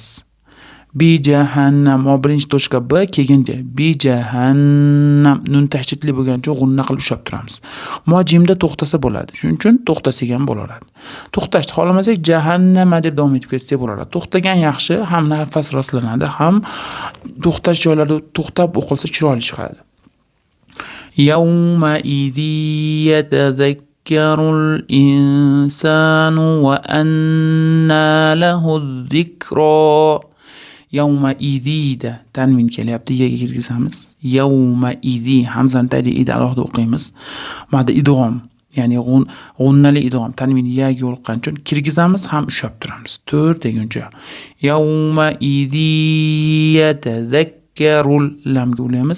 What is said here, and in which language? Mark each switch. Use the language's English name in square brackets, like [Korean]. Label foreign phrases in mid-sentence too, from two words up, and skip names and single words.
[Uzbek] Bi jahannam birinchi to'shqa b kelganda bi jahannam nun tashdidli bo'lgani uchun g'unna qilib ushlab turamiz. Jimda to'xtasa bo'ladi. Shuning uchun to'xtasak ham bo'laveradi. To'xtashni xohlamasak jahannama deb davom etib ketsak bo'laveradi. To'xtagan yaxshi, ham nafas rostlanadi, ham to'xtash joylarida to'xtab o'qilsa chiroyli chiqadi. [Arabic] يومئذ يتذكر الإنسان وأنى له الذكرى. [Uzbek] Yawma idida tanvin kelyapti, yaga kirgizamiz. [Arabic] يومئذ [Uzbek] hamzani tagida ida alohida o'qiymiz. Mana idg'om, ya'ni g'unnali idg'om tanvin yaga yo'liqqan uchun kirgizamiz, ham ushlab turamiz 4 deguncha. [Arabic] يومئذ يتذكر [Uzbek] lamga ulaymiz.